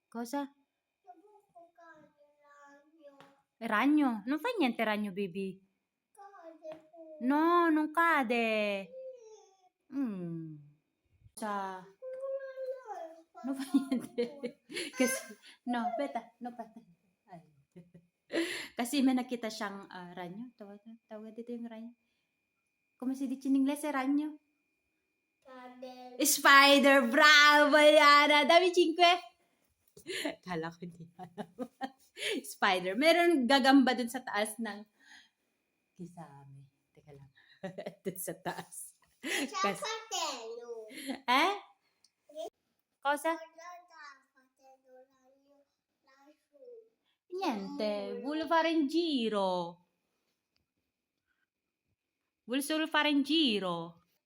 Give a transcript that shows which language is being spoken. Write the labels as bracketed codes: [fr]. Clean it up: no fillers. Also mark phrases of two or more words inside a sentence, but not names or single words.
[it] Cosa? Ragno. Ragno? Non fa niente ragno, baby. Cade. No, non cade. Mm. Sa... Non fa niente. [tl] Kasi, no, beta, no, beta. Ay. Kasi may nakita siyang ragno. Tawag dito yung ragno. [it] Come si dice in inglese ragno? Cade. [en] Spider! Bravo, [it] Yana! Dami 5. [tl] Kala ko hindi alam. Spider. Meron gagamba dun sa taas ng kisame. Teka lang. Dun sa taas. Kas- [it] Fratello. eh? Cosa? Fratello, ragno, lassù. Niente. Vuole fare in giro. Vuole solo fare in giro.